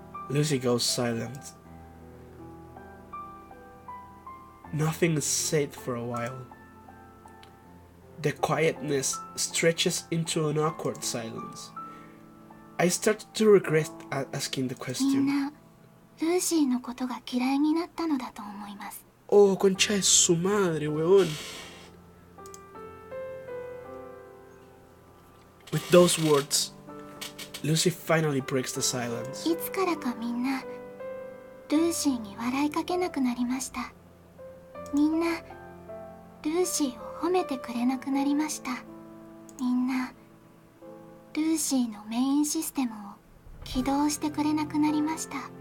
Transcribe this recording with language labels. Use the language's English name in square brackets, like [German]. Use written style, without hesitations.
[English] Lucy goes silent. Nothing is said for a while. The quietness stretches into an awkward silence. I start to regret asking the [Japanese] みんな、ルーシーのことが嫌いになったのだと思います。 [Spanish] Oh, concha de su madre, huevón. [English] With those words, Lucy finally breaks the silence. [Japanese] いつからかみんな、ルーシーに笑いかけなくなりました。みんな、ルーシーを褒めてくれなくなりました。みんな、ルーシーのメインシステムを起動してくれなくなりました。